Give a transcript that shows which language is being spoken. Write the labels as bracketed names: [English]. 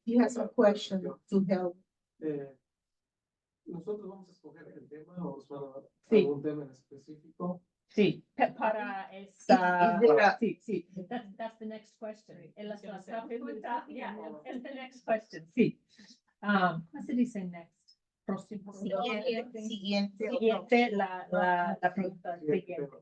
[English] He has a question to help. [Spanish] ¿Nosotros vamos a escoger el tema o solo Sí. algún tema en específico? Sí, para esta. Sí, sí. [English] That's the next question. [Spanish] Es la pregunta, [English] yeah, it's the next question. Sí. What did he say next? Próximo. [Spanish] Siguiente, la pregunta siguiente.